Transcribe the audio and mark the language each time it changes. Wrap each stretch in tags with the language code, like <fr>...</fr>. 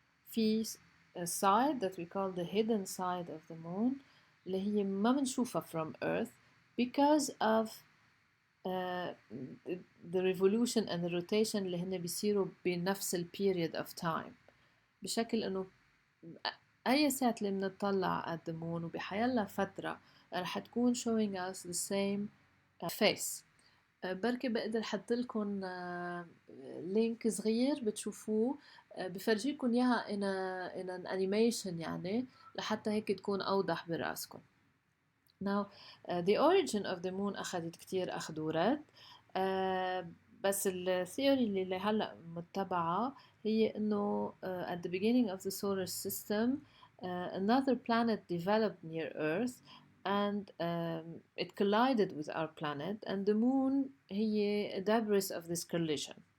<en>في a side that we call the hidden side of the moon</en> <ar>اللي هي ما بنشوفها</ar> <en>from Earth because of uh, the revolution and the rotation اللي هن بيصيروا بنفس ال period of time بشكل انه اي ساعة اللي بنطلع at the moon</en> <ar>وبحيالله فترة رح تكون</ar> <en>showing us the same face.</en> <ar>بركي بقدر حط لكم لينك صغير بتشوفوه بفرجيكم اياها</ar> <en>in an animation</en> <ar>يعني لحتى هيك تكون اوضح براسكم.</ar> <en>Now the origin of the moon</en> <ar>أخذت كتير أخذ ورد بس الثيوري اللي هلأ متبعة هي إنه</ar> <en>at the beginning of the solar system another planet developed near Earth and it collided with our planet and the moon هي a debris of this collision.</en>